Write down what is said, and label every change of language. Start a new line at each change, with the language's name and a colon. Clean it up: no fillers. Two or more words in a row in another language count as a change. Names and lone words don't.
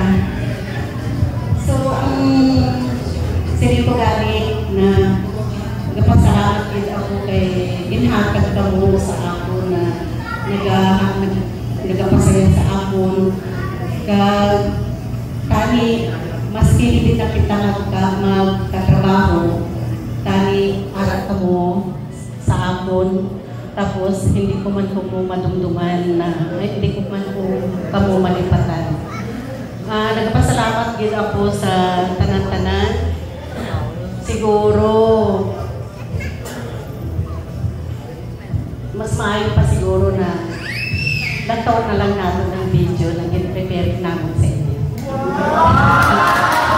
Hiligaynon: So, ang sinito gani na nagpasalamat din ako kay ginhatag ka mo sa ako na nagapasaya sa ako kag tani maski hindi na kita magkatrabaho tani arat ka mo sa akon tapos hindi ko man ko madumduman na hindi ko man ko kamo malipatan. Nagpasalamat din ako sa tanan-tanan. Siguro mas maayo pa siguro na lantaw na lang natin ng video na gin-prepare namin sa inyo.